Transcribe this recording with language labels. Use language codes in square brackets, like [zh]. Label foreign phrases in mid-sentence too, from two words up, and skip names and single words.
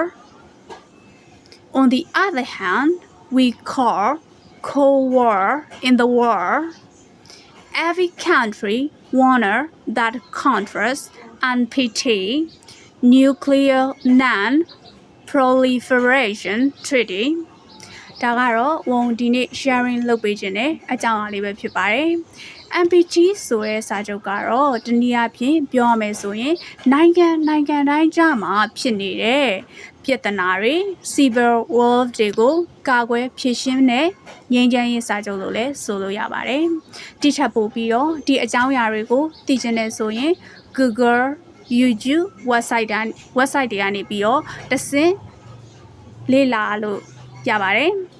[en] On the other hand, we call Cold War in the world. Every country wanted that countries NPT, Nuclear Non-Proliferation Treaty. [my] ဒါကတော့ဝန်ဒီနေ့ sharing လုပ်ပေးခြင်းနဲ့အကြောင်းအရာလေးပဲဖြစ်ပါတယ် NPT ဆိုတဲ့စာချုပ်ကတော့ တနည်းအားဖြင့်ပြောရမယ်ဆိုရင်နိုင်ငံတိုင်းကြားမှာဖြစ်နေတဲ့ပြဿနာတွေ [en] civil war [my] တွေကိုကာကွယ်ဖြေရှင်းတဲ့ငြိမ်းချမ်းရေးစာချုပ်လို့လည်းဆိုလို့ရပါတယ်တိထပ်ပို့ပြီးတော့ဒီအကြောင်းအရာတွေကိုသိချင်တယ်ဆိုရင် Google YouTube website တွေကနေပြီးတော့တဆင့်လေ့လာလို့ရပါတယ်